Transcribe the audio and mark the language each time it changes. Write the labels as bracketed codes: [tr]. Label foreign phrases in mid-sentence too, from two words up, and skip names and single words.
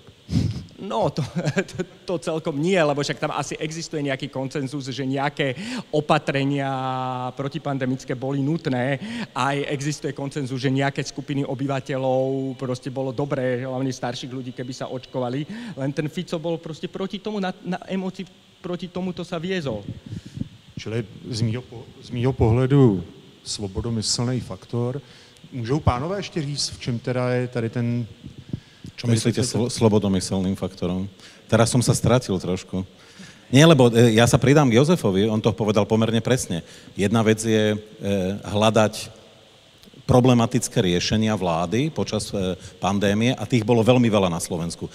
[sk] No, to celkom nie, lebo však tam asi existuje nejaký konsenzus, že nejaké opatrenia protipandemické boli nutné. Aj existuje konsenzus, že nejaké skupiny obyvateľov proste bolo dobré, hlavne starších ľudí, keby sa očkovali. Len ten Fico bol proste proti tomu, na emócii proti tomuto sa viezol. [cs] Čili z mýho pohledu svobodomyslný faktor. Můžou pánové ještě říct, v čem teda je tady ten... [sk] Čo myslíte slobodomyselným faktorom? Teraz som sa stratil trošku. Nie, lebo ja sa pridám k Jozefovi, on to povedal pomerne presne. Jedna vec je hľadať problematické riešenia vlády počas pandémie a tých bolo veľmi veľa na Slovensku.